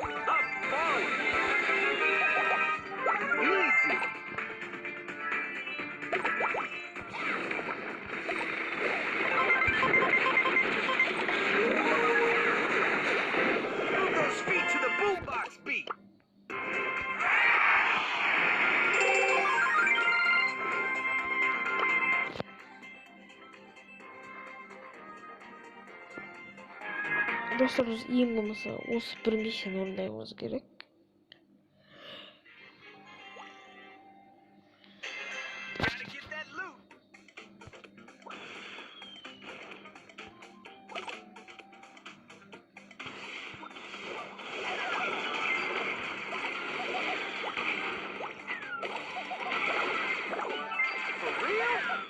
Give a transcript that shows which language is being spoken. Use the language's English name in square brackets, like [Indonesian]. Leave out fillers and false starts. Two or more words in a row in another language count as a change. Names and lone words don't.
[English] I'm falling. Easy. Move those feet to the boombox beat. [Kazakh] Dostlar biz ең болмаса осы бір миссияны орындауымыз керек. [English] Gotta get that loot. For real?